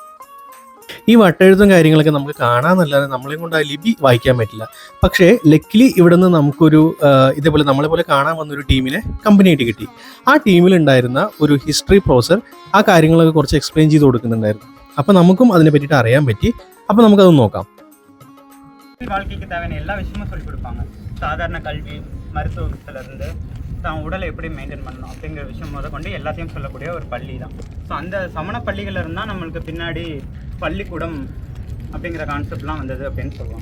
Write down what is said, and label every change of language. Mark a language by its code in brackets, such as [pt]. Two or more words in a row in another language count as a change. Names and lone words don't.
[ml] ഈ വട്ടെഴുത്തും കാര്യങ്ങളൊക്കെ നമുക്ക് കാണാമെന്നല്ലാതെ നമ്മളെ കൊണ്ട് ആ ലിപി വായിക്കാൻ പറ്റില്ല. പക്ഷേ ലക്കിലി ഇവിടെ നിന്ന് നമുക്കൊരു ഇതേപോലെ നമ്മളെപ്പോലെ കാണാൻ വന്നൊരു ടീമിനെ കമ്പനിയായിട്ട് കിട്ടി. ആ ടീമിലുണ്ടായിരുന്ന ഒരു ഹിസ്റ്ററി പ്രൊഫസർ ആ കാര്യങ്ങളൊക്കെ കുറച്ച് എക്സ്പ്ലെയിൻ ചെയ്ത് കൊടുക്കുന്നുണ്ടായിരുന്നു. അപ്പം നമുക്കും അതിനെ പറ്റിയിട്ട് അറിയാൻ പറ്റി. അപ്പം നമുക്കത് നോക്കാം. [ta] வாழ்க்கைக்கு தேவையான எல்லா விஷயமும் சொல்லிக் கொடுப்பாங்க. சாதாரண கல்வி, மருத்துவத்திலிருந்து தான் உடலை எப்படி மெயின்டைன் பண்ணணும் அப்படிங்கிற விஷயம் கொண்டு எல்லாத்தையும் சொல்லக்கூடிய ஒரு பள்ளி தான். ஸோ அந்த சமண பள்ளிகள் இருந்தால் நம்மளுக்கு பின்னாடி பள்ளிக்கூடம் அப்படிங்கிற கான்செப்ட்லாம் வந்தது அப்படின்னு சொல்லுவாங்க.